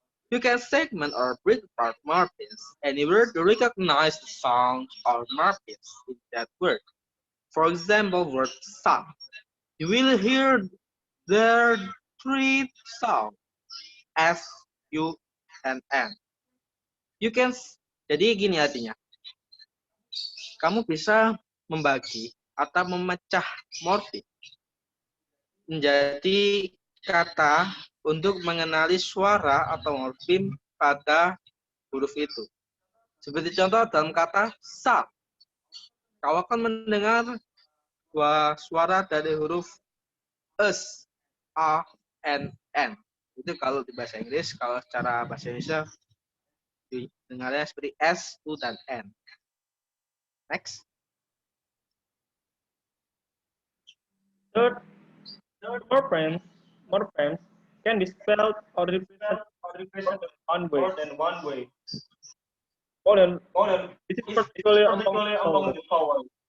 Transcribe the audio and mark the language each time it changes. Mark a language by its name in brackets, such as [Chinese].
[English] You can segment or break apart morphemes anywhere to recognize the sound or morphemes in that word. For example, word sun. You will hear there are three sounds S, U, and N. You can [Indonesian] jadi gini artinya. Kamu bisa membagi atau memecah morfem menjadi kata untuk mengenali suara atau morfem pada huruf itu. Seperti contoh dalam kata sa. Kau akan mendengar dua suara dari huruf S, A, N. Itu kalau di bahasa Inggris, kalau secara bahasa Indonesia dengarnya seperti S, U, dan N. [English] Next. third, morphemes can be spelled or represented more than one way. Model, this is particularly among the vowel.